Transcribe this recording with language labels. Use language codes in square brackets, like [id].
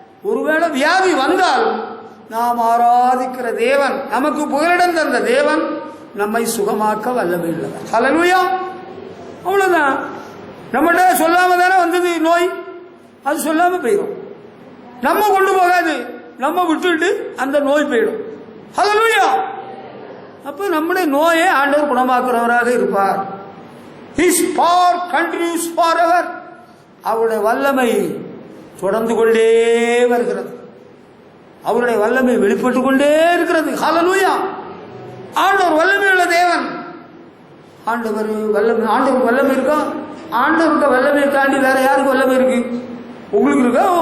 [ta] ஒருவேளை வியாதி வந்தால் நாம் ஆராதிக்கிற தேவன், நமக்கு புகலிடம் தந்த தேவன் நம்மை சுகமாக்க வல்லமை உள்ளவர். ஹல்லேலூயா. அவ்வளவுதான். நம்மகிட்ட சொல்லாம தானே வந்தது நோய், அது சொல்லாம போயிடும். நம்ம கொண்டு போகாது, நம்ம விட்டுட்டு அந்த நோய் போயிடும். ஹல்லேலூயா. அப்ப நம்முடைய நோயை ஆண்டவர் குணமாக்குறவராக இருப்பார். [en] His power continues forever. [ta] அவருடைய வல்லமை தொடர்ந்து கொண்டே வருகிறது. அவருடைய வல்லமை வெளிப்பட்டு கொண்டே இருக்கிறது. ஹல்லேலூயா. ஆண்டவர் வல்லமை உள்ள தேவன். ஆண்டவர் வல்லமை, ஆண்டவர் வல்லமை இருக்கா? ஆண்டவருக்கு வல்லமையை தாண்டி வேற யாருக்கு வல்லமை இருக்கு? உங்களுக்கு இருக்கா?